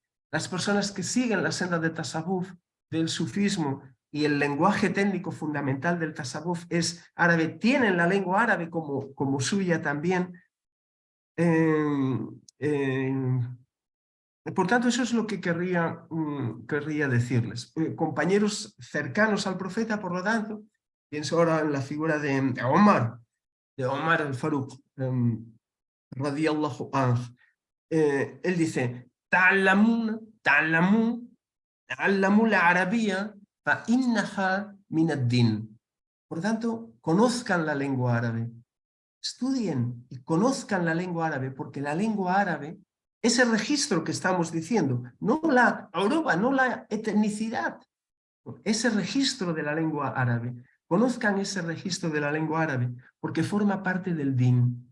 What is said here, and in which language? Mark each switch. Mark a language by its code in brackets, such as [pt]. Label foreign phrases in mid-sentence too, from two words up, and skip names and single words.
[es] Las personas que siguen la senda de tasawwuf, del sufismo, y el lenguaje técnico fundamental del tasawwuf es árabe, tienen la lengua árabe como suya también. Por tanto, eso es lo que querría decirles. Compañeros cercanos al profeta, por lo tanto, pienso ahora en la figura de Omar al-Faruq, [ar] رضي الله عنه. [es] Él dice, [ar] تعلموا العربية فإنها من الدين. [es] Por tanto, conozcan la lengua árabe, estudien y conozcan la lengua árabe, porque la lengua árabe, ese registro que estamos diciendo, no la uruba, no la etnicidad, ese registro de la lengua árabe, conozcan ese registro de la lengua árabe, porque forma parte del din.